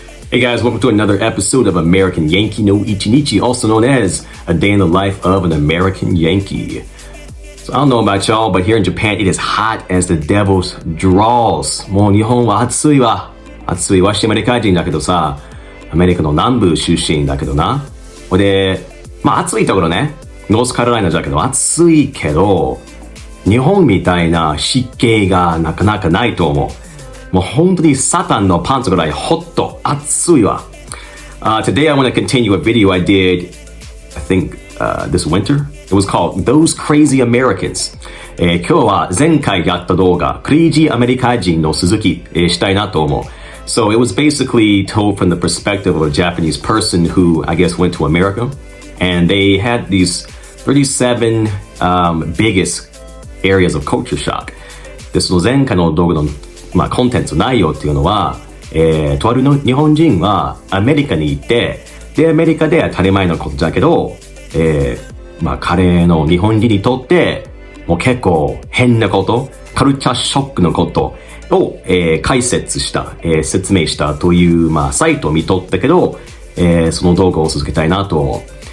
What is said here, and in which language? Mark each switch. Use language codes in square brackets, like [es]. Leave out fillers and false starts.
[en] Hey guys, welcome to another episode of American Yankee no Ichinichi, also known as A Day in the Life of an American Yankee. So I don't know about y'all, but here in Japan, it is hot as the devil's drawers. [ja] もう日本は暑いわ。暑いわしアメリカ人だけどさ、アメリカの南部出身だけどな。で、まあ暑いところね、ノースカロライナだけど暑いけど、日本みたいな湿気がなかなかないと思う。もう本当にサタンのパンツぐらいホッと暑いわ。 [en] Today I want to continue a video I did, I think, this winter. It was called Those Crazy Americans. [ja] 今日は前回やった動画、クレイジーアメリカ人の続き、したいなと思う。 [en] So it was basically told from the perspective of a Japanese person who, I guess, went to America. And they had these 37 biggest areas of culture shock. [ja] で、その前回の動画のまあ、コンテンツ内容っていうのは、とあるの日本人はアメリカに行って、で、アメリカで当たり前のことだけど、まあ、彼の日本人にとって、もう結構変なこと、カルチャーショックのことを、解説した、説明したという、まあ、サイトを見とったけど、その動画を続けたいなと思う。